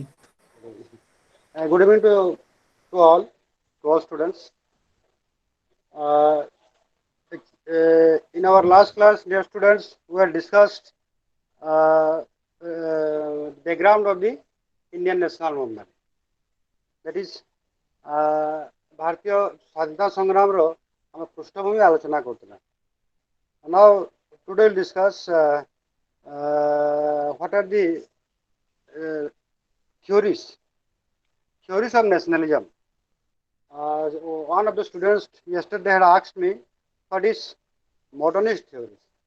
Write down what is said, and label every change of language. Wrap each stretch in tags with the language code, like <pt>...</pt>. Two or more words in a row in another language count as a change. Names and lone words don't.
<en>Good evening to all students. Uh, in our last class, dear students, we have discussed background of the Indian national movement. That is,</en> <or>ଭାରତୀୟ ସ୍ୱାଧୀନତା ସଂଗ୍ରାମର ଆମେ ପୃଷ୍ଠଭୂମି ଆଲୋଚନା କରୁଥିଲେ.</or> <en>Now, today we'll discuss what are the theories of nationalism. One of the students yesterday had asked me, what is modernist theories?</en>